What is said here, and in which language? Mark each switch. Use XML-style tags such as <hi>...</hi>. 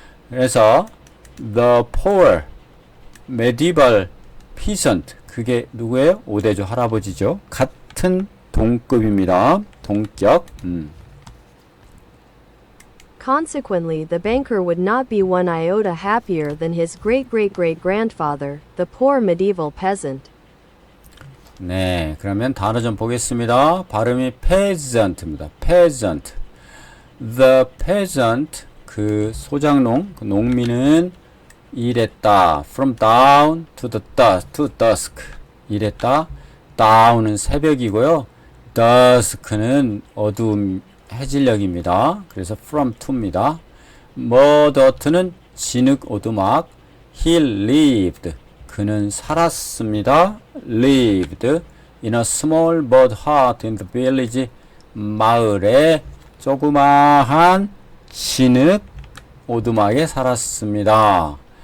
<ko>그래서</ko> <en>the poor medieval peasant</en> <ko>그게 누구예요? 5대조 할아버지죠. 같은 동급입니다. 동격.</ko> <en>Consequently, the banker would not be one iota happier than his great-great-great-grandfather, the poor medieval peasant.</en> <ko>네, 그러면 단어 좀 보겠습니다. 발음이 peasant입니다.</ko> <en>peasant. The peasant</en> <ko>그 소작농, 그 농민은 일했다.</ko> <en>From dawn to dusk.</en> <ko>일했다. dawn은 새벽이고요. dusk는 어두움, 해질녘입니다. 그래서 from to입니다. murder는 진흙, 오두막.</ko> <en>He lived.</en> <ko>그는 살았습니다.</ko> <en>lived in a small mud hut in the village.</en> <ko>마을에 조그마한 진흙, 오두막에 살았습니다.</ko>